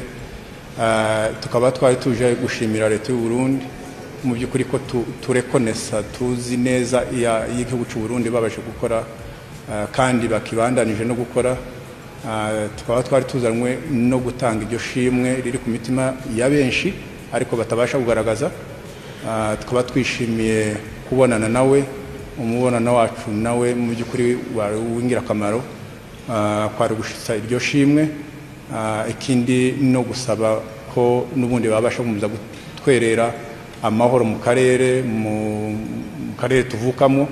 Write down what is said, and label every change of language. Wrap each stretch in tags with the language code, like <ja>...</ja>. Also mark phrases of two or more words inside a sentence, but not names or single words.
<rn>Tukaba twari tuje gushimira leta y'u Burundi mu by'ukuri ko turekonesa tuzi neza y'igihugu cy'u Burundi babashe gukora kandi bakibandanije no gukora. Tukaba twari tuzanwe no gutanga iryo shimwe riri ku mitima ya benshi ariko batabasha kugaragaza. Tukaba twishimiye kubonana nawe, umubonano wacu nawe mu by'ukuri w'ingirakamaro, kwari gushitsa iryo shimwe. Ikindi no gusaba ko n'ubundi babasha kumza gutwerera amahoro mu karere tuvukamo.</rn>